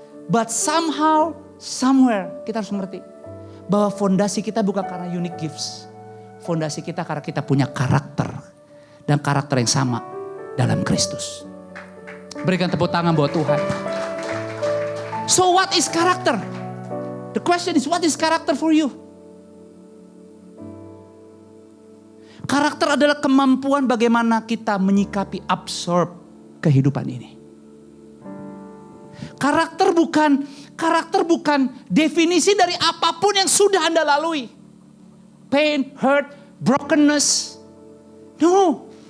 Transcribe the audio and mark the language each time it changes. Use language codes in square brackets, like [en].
[en] But somehow, somewhere [id] kita harus mengerti. Bahwa fondasi kita bukan karena [en] unique gifts. [id] Fondasi kita karena kita punya karakter. Dan karakter yang sama dalam Kristus. Berikan tepuk tangan buat Tuhan. [en] So what is character? The question is, what is character for you? [id] Karakter adalah kemampuan bagaimana kita menyikapi, absorb kehidupan ini. Karakter bukan definisi dari apapun yang sudah Anda lalui. [en] Pain, hurt, brokenness. No.